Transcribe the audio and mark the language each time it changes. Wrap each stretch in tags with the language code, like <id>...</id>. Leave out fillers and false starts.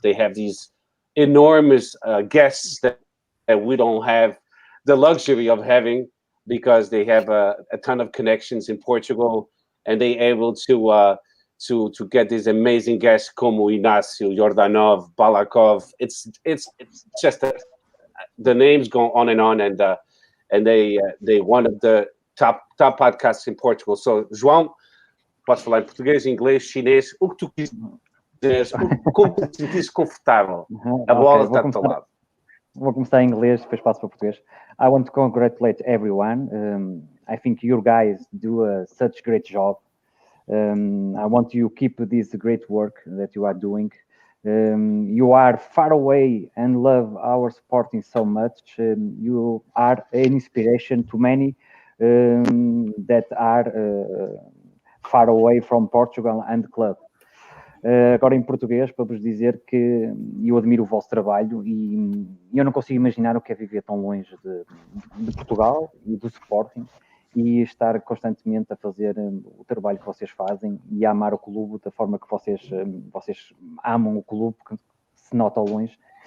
<en>They have these enormous guests that we don't have the luxury of having because they have a ton of connections in Portugal, and they're able to get these amazing guests como Inácio, Jordanov, Balakov. It's just the names go on, and they one of the top podcasts in Portugal.</en> <pt>So, João, podes falar em português, inglês, chinês, o que tu quiseres, como te sentires confortável. A bola está do teu lado. Vou começar em inglês, depois passo para português.</pt> <en>I want to congratulate everyone. I think you guys do such great job. I want you to keep this great work that you are doing. You are far away and love our sporting so much. You are an inspiration to many that are far away from Portugal and the club.</en> <pt>Agora em português, para vos dizer que eu admiro o vosso trabalho e eu não consigo imaginar o que é viver tão longe de Portugal e do Sporting e estar constantemente a fazer o trabalho que vocês fazem e a amar o clube da forma que vocês amam o clube, que se nota ao longe.</pt>